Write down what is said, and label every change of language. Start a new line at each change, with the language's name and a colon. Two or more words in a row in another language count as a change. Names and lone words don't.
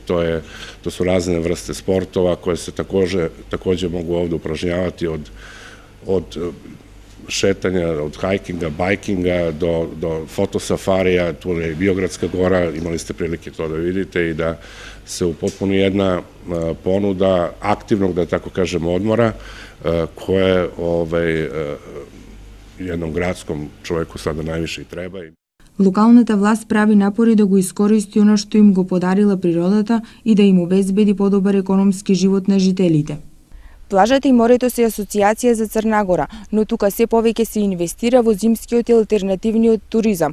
Serbian: to su razne vrste sportova koje se takođe mogu ovde upražnjavati od šetanja, od hajkinga, bajkinga do fotosafarija, tu je Biogradska gora, imali ste prilike to da vidite i da se upotpuni jedna ponuda aktivnog, da tako kažem, odmora koje jednom gradskom čoveku sada najviše i treba.
Macedonian: Локалната власт прави напори да го искористи оно што им го подарила природата и да им обезбеди подобар економски живот на жителите. Плажата и морето се асоцијација за Црна Гора, но тука се повеќе се инвестира во зимскиот и алтернативниот туризам.